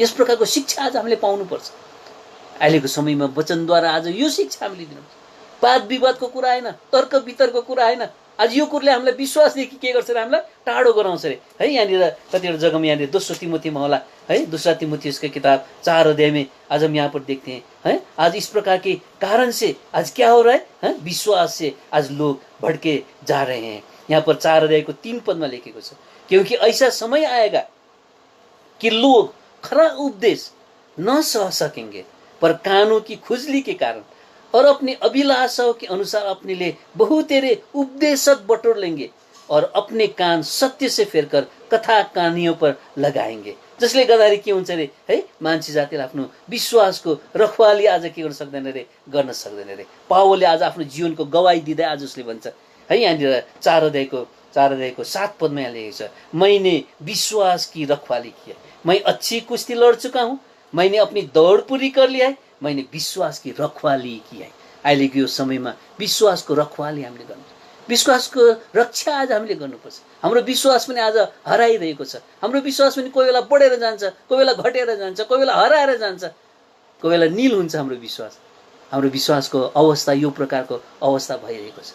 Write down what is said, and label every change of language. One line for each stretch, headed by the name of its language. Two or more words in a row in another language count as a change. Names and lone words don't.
Nepali: यस प्रकारको शिक्षा आज हामीले पाउनुपर्छ। अहिलेको समयमा वचनद्वारा आज यो शिक्षा हामीले दिनुपर्छ। वाद विवादको कुरा होइन, तर्क वितर्कको कुरा होइन, आज यो कुराले हामीलाई विश्वासदेखि के गर्छ अरे, हामीलाई टाढो गराउँछ अरे है। यहाँनिर कतिवटा जग्गामा यहाँनिर 2 तिमोथीमा होला है, 2 तिमोथीको किताब
Hindi: 4 अध्याय में आज हम यहाँ पर देखते हैं है, आज इस प्रकार के कारण से आज क्या हो रहा है, विश्वास से आज लोग भटके जा रहे हैं। यहाँ पर 4 अध्याय को 3 पद में
Nepali: लिखेको छ,
Hindi: क्योंकि ऐसा समय आएगा कि लोग खरा उपदेश न सह सकेंगे, पर कानों की खुजली के कारण और अपनी अभिलाषाओं के अनुसार अपने लिए बहुतेरे उपदेशक बटोर लेंगे और अपने कान सत्य से फेरकर कथा कहानियों पर लगाएंगे।
Nepali: जसले गर्दाखेरि के हुन्छ रे है, मान्छे जातिले आफ्नो विश्वासको रखवाली आज के गर्न सक्दैन रे, गर्न सक्दैन रे। पावलले आज आफ्नो जीवनको गवाही दिँदै आज उसले भन्छ है, यहाँनिर 4 अध्यायको 7 पदमा यहाँ लेखेको छ,
Hindi: मैंने विश्वास की रखवाली की है, मैं अच्छी कुश्ती लड़ चुका हूँ, मैंने अपनी दौड़ पूरी कर लिया है, मैंने विश्वास की रखवाली की है।
Nepali: अहिलेको यो समयमा विश्वासको रखवाली हामीले गर्नु, विश्वासको रक्षा आज हामीले गर्नुपर्छ। हाम्रो विश्वास पनि आज हराइरहेको छ, हाम्रो विश्वास पनि कोही बेला बढेर जान्छ, कोही बेला घटेर जान्छ, कोही बेला हराएर जान्छ, कोही बेला नील हुन्छ हाम्रो विश्वास। हाम्रो विश्वासको अवस्था यो प्रकारको अवस्था भइरहेको छ।